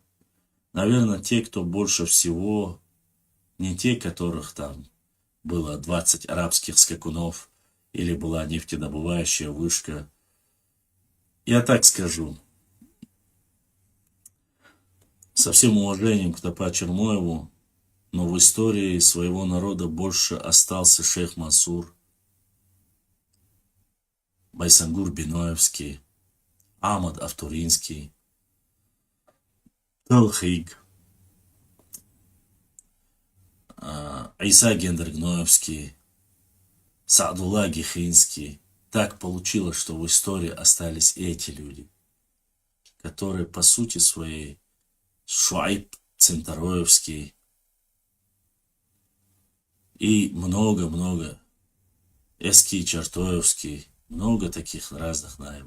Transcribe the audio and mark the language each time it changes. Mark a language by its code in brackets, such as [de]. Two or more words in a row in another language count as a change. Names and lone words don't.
[ru] Наверное, те, кто больше всего, не те, которых там было 20 арабских скакунов, или была нефтедобывающая вышка. Я так скажу, со всем уважением к Топа Чермоеву, но в истории своего народа больше остался шейх Мансур, Байсангур Биноевский, Ахмад Автуринский, Талхиг, Иса Гендергноевский, Саадулла Гихинский. Так получилось, что в истории остались эти люди, которые по сути своей Шуайб Центароевский и много-много, Эский Чертоевский, много таких разных наибов.